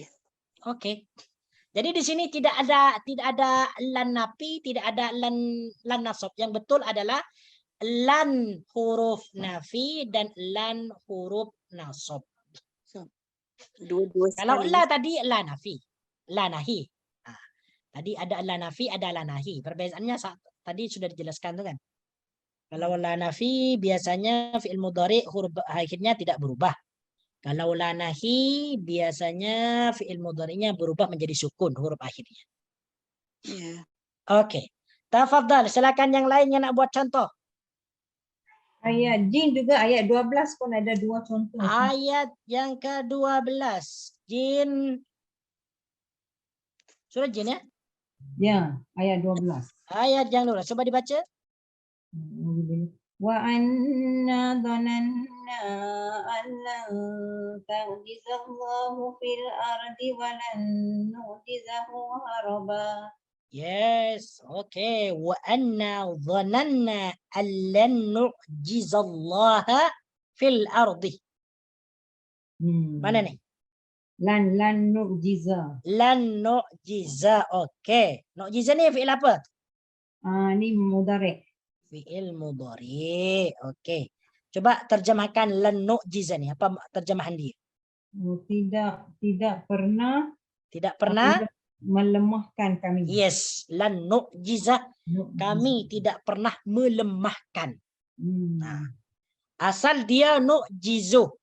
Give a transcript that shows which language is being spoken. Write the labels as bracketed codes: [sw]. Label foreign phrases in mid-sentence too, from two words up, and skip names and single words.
[ms] Oke. Jadi di sini tidak ada [ar] لن نفي, [ms] tidak ada [ar] لن نصب. [ms] Yang betul adalah [ar] لن حرف نفي [ms] dan [ar] لن حرف نصب. [ms] Dua-dua Kalau sekali. la tadi [ar] لا نفي, لا نهي. [ms] Tadi ada [ar] لا نفي, [ms] ada [ar] لا نهي. [ms] Perbezaannya tadi sudah dijelaskan tuh kan. Kalau [ar] لا نفي [ms] biasanya [ar] فعل مضارع [ms] huruf akhirnya tidak berubah. Kalau [ar] لا نهي [ms] biasanya [ar] فعل مضارع'nya [ms] berubah menjadi sukun huruf akhirnya. Ya. Oke. Tafadhal, silakan yang lain yang nak buat contoh. Ayat jin juga ayat 12 pun ada dua contoh. Ayat yang ke-12. Jin. Surah jin ya? Ya, ayat 12. Ayat yang 12. Coba dibaca. [ar] وأنا ظننا أن لن نعجز الله في الأرض ولن نعجزه هربا. [en] Yes, okay. [ar] وأنا ظننا ألن نعجز الله في الأرض. [ms] Mana nih? [ar] لن نعجز. لن نعجز. [ms] Okay. Nu'jiza ni fi'il apa? Ni mudhari'. [ar] فعل مضارع. [ms] Okay. Coba terjemahkan [ar] لن نعجز [ms] ni. Apa terjemahan dia? Tidak pernah melemahkan kami. [ar] Yes, لن نعجز. [ms] Kami tidak pernah melemahkan. Nah, asal dia nu'jizu.